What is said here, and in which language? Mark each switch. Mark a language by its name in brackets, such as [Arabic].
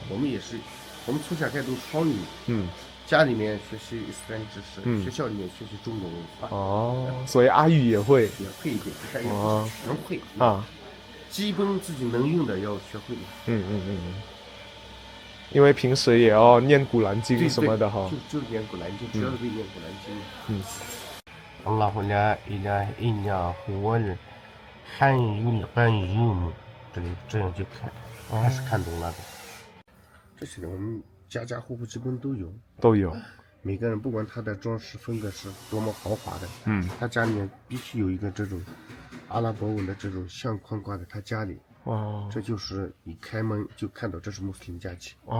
[Chinese] 我们也是，我们从小开始都双语。家里面学习伊斯兰知识，学校里面学习中国文化。哦，所以阿语也会，也会一点，但也不是全会啊。基本自己能用的要学会。因为平时也要念古兰经什么的哈。就念古兰经，主要是为念古兰经。 [Arabic] Allahu la ilaha illa huwal hayyul qayyum， [Chinese] 这样就看，还是看懂了的。这些我们家家户户基本都有。每个人不管他的装饰风格是多么豪华的，他家里面必须有一个这种阿拉伯文的这种相框挂在他家里。这就是一开门就看到这是穆斯林家庭。